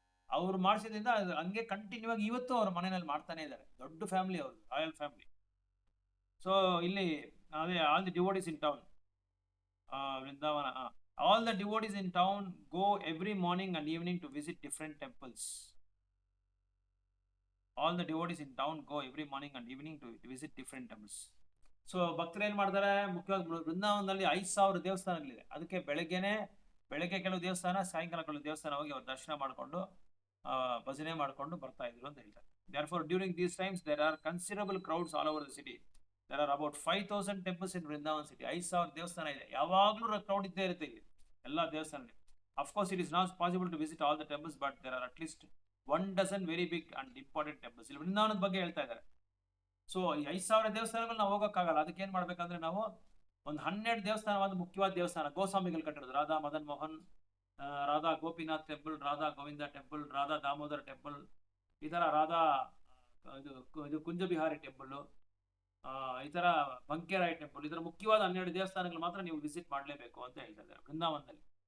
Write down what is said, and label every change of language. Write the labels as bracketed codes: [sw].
[kn] ಅವ್ರು ಮಾಡಿಸಿದ್ರಿಂದ ಹಂಗೆ ಕಂಟಿನ್ಯೂ ಆಗಿ ಇವತ್ತು ಅವ್ರ ಮನೆಯಲ್ಲಿ ಮಾಡ್ತಾನೆ ಇದ್ದಾರೆ. ದೊಡ್ಡ ಫ್ಯಾಮಿಲಿ ಅವರು, ರಾಯಲ್ ಫ್ಯಾಮಿಲಿ. ಸೊ ಇಲ್ಲಿ ಅದೇ [en] All the devotees in town, Vrindavan, all the devotees in town go every morning and evening to visit different temples. All the devotees in town go every morning and evening to visit different temples. [kn] So ಭಕ್ತರು ಏನ್ ಮಾಡ್ತಾರೆ, ಮುಖ್ಯವಾಗಿ ಬೃಂದಾವನದಲ್ಲಿ 5000 ದೇವಸ್ಥಾನಗಳಿದೆ. ಅದಕ್ಕೆ ಬೆಳಗ್ಗೆ ಕೆಲವು ದೇವಸ್ಥಾನ, ಸಾಯಂಕಾಲ ಕೆಲವು ದೇವಸ್ಥಾನ ಹೋಗಿ ಅವ್ರು ದರ್ಶನ ಮಾಡ್ಕೊಂಡು ಭಜನೆ ಮಾಡ್ಕೊಂಡು ಬರ್ತಾ ಇದ್ರು ಅಂತ ಹೇಳ್ತಾರೆ. [en] Therefore during these times there are considerable crowds all over the city. There are about 5000 temples in Vrindavan city. [kn] 5000 ದೇವಸ್ಥಾನ ಇದೆ. ಯಾವಾಗ್ಲೂ ಕ್ರೌಡ್ ಇದ್ದೇ ಇರುತ್ತೆ ಇಲ್ಲಿ ಎಲ್ಲಾ ದೇವಸ್ಥಾನದಲ್ಲಿ. [en] Of course it is not possible to visit all the temples, but there are at least 1 dozen very big and important temples. [kn] ಇಲ್ಲಿ ವೃಂದಾವನದ ಬಗ್ಗೆ ಹೇಳ್ತಾ ಇದ್ದಾರೆ. ಸೊ 5000 ದೇವಸ್ಥಾನಗಳು ನಾವು ಹೋಗೋಕ್ಕಾಗಲ್ಲ. ಅದಕ್ಕೆ ಏನ್ ಮಾಡ್ಬೇಕಂದ್ರೆ, ನಾವು ಒಂದು 12 ದೇವಸ್ಥಾನ, ಒಂದು ಮುಖ್ಯವಾದ ದೇವಸ್ಥಾನ ಗೋಸ್ವಾಮಿಗಳು ಕಟ್ಟಿರೋದು. Radha Madan Mohan, Radha Gopinath temple, Radha Govinda temple, Radha Damodar temple, ಈ ತರ ರಾಧಾ ಇದು ಕುಂಜಬಿಹಾರಿ ಟೆಂಪಲ್, ಈ ತರ ಬಂಕೆರಾಯ್ ಟೆಂಪಲ್, ಈ ತರ ಮುಖ್ಯವಾದ 12 ದೇವಸ್ಥಾನಗಳು ಮಾತ್ರ ನೀವು ವಿಸಿಟ್ ಮಾಡ್ಲೇಬೇಕು ಅಂತ ಹೇಳ್ತಾ ಇದ್ದಾರೆ ವೃಂದಾವನದಲ್ಲಿ.